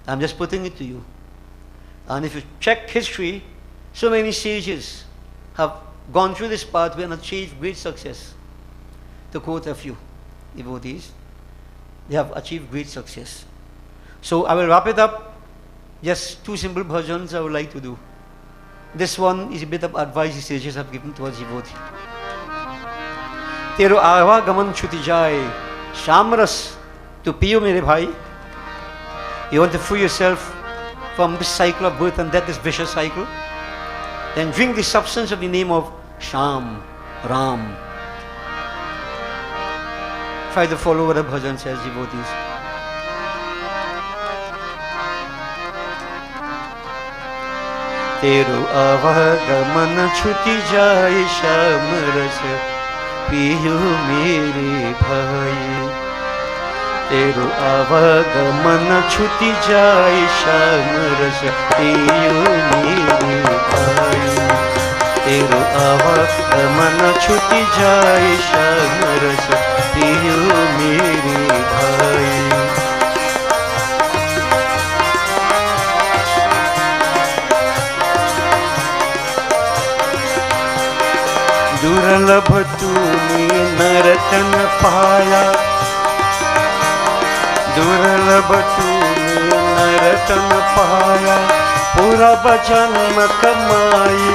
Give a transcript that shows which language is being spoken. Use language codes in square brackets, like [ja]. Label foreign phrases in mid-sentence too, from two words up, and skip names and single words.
[en] I'm just putting it to you. And if you check history, so many sages have gone through this pathway and achieved great success. To quote a few devotees, they have achieved great success. So I will wrap it up. Just two simple bhajans I would like to do. This one is a bit of advice the sages have given to us devotee. [hi] तेरो आवा गमन छुटी जाई, शामरस तो पियो मेरे भाई. [en] You want to free yourself from this cycle of birth and death, this vicious cycle? Then drink the substance of the name of Sham, Ram. Try to follow what the bhajan says, devotees. [hi] तेरो आवागमन छुटी जाई शाम रस पियो मेरे भाई. तेरो आवागमन छुटी जाई शाम रस पियो मेरे भाई. तेरो आवागमन छुटी जाई शाम रस पियो मेरे भाई. दुर्लभ तूने नरतन पाया, दुर्लभ तूने नरतन पाया, पूरा जन्म कमाई।